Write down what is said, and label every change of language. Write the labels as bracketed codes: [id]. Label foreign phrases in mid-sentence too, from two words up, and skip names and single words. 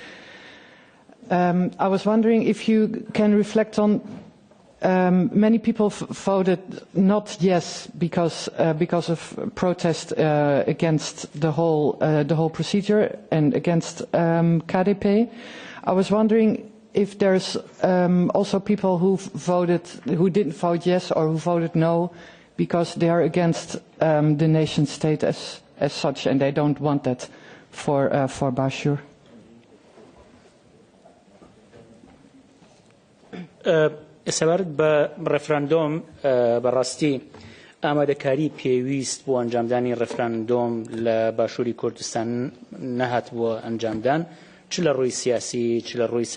[en] I was wondering if you can reflect on many people voted not yes because of protest against the whole procedure and against KDP. I was wondering if there's also people who didn't vote yes or who voted no because they are against the nation state as such and they don't want that for Bashir. [ckb] سەبارەت بە ڕێفراندۆم بەڕاستی ئامادەکاری پێویست بۆ ئەنجامدانی ڕێفراندۆم لە باشووری کوردستان نەهات بۆ ئەنجامدان چ لە ڕووی سیاسی چ لە ڕووی